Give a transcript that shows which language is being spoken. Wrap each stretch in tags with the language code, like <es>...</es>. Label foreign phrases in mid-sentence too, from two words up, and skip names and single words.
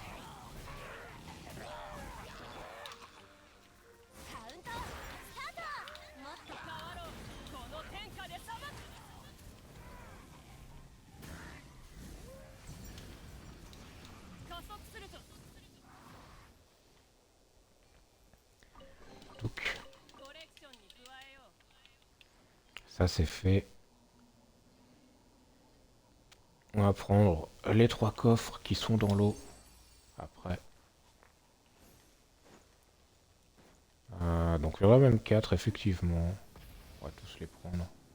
<ja>カウントスタート。もっと変わろう。この天下で裁く。加速するぞ。</ja> <fr>Donc,</fr> <ja>コレクションに加えよう。</ja> <fr>ça c'est fait. On va prendre les 3 coffres qui sont dans l'eau. Après. Donc il y en a même 4 effectivement. On va tous les prendre.</fr>